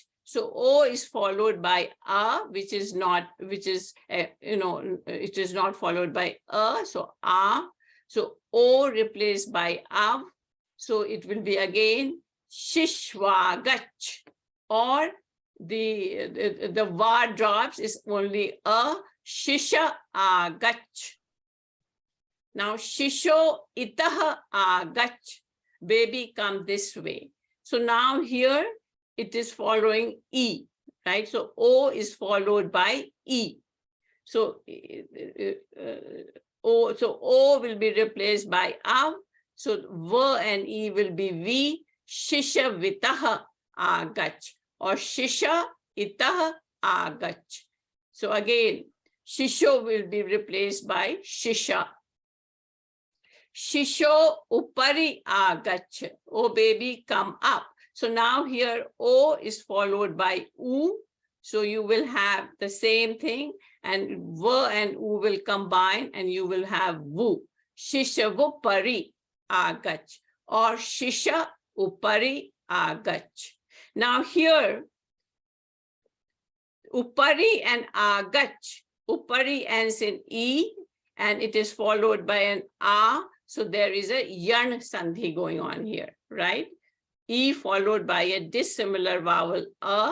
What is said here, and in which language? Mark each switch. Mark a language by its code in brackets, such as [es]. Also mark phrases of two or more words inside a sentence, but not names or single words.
[en] So O is followed by a, it is not followed by a, so a. So O replaced by av. So it will be again shishwagach, or the va drops is only a, [sa] shisha agach. Now shisho itah agach, [en] baby come this way. So now here it is following E, right? So O is followed by E. So O will be replaced by av. So V and E will be V. [sa] Shisha vitah agach or shisha itah agach. [en] So again, shisho will be replaced by shisha. [sa] Shisho upari agach. [en] Oh baby, come up. So now here O is followed by U. So you will have the same thing, and V and U will combine and you will have Vu. [sa] Shisha vupari agach or shisha upari agach. [en] Now here upari and agach. Upari ends in E and it is followed by an A. So there is a yan sandhi going on here, right? E followed by a dissimilar vowel a.